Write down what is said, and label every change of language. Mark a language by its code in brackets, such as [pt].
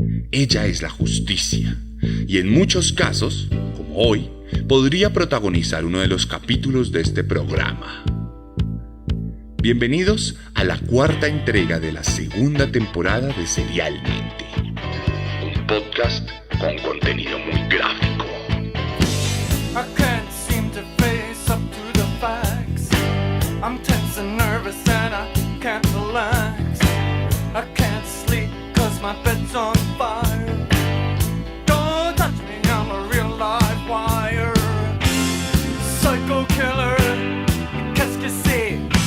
[es] Ella es la justicia, y en muchos casos, como hoy, podría protagonizar uno de los capítulos de este programa. Bienvenidos a la cuarta entrega de la segunda temporada de Serialmente, un podcast con contenido muy gráfico. [en] I can't seem to face up to the facts. I'm tense and nervous and I can't relax. I can't sleep 'cause my bed's on fire. Don't touch me, I'm a real live wire. Psycho killer, [fr] qu'est-ce que c'est?